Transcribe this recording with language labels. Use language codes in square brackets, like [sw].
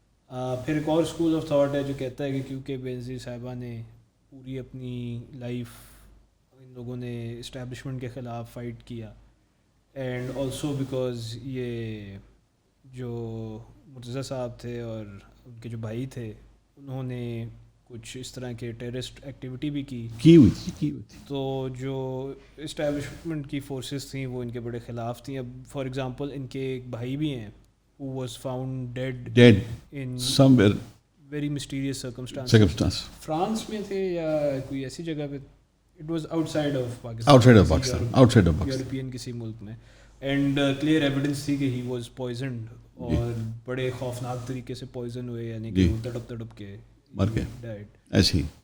[ur] پھر ایک اور اسکول آف تھاٹ ہے جو کہتا ہے کہ کیونکہ بے نظیر صاحبہ نے پوری اپنی لائف ان لوگوں نے اسٹیبلشمنٹ کے خلاف فائٹ کیا, [en] and also because [ur] یہ جو مرتضیٰ صاحب تھے اور ان کے جو بھائی تھے انہوں نے کچھ اس طرح کے ٹیررسٹ ایکٹیویٹی بھی کی ہوئی تھی. تو جو اسٹیبلشمنٹ کی فورسز تھیں وہ ان کے بڑے خلاف تھیں. اب [en] for example [ur] ان کے ایک بھائی بھی ہیں [en] who was found dead in somewhere very mysterious circumstances. [ur] France میں تھے یا کوئی ایسی جگہ پہ, [en] it was outside of Pakistan, [ur] European کسی ملک میں, [en] and clear evidence [ur] تھی کہ [en] he was poisoned [ur] اور بڑے خوفناک طریقے سے پوائزن ہوئے, یعنی کہ وہ تڑپ کے مر گئے [en] Dead. [ur] ایسے ہی.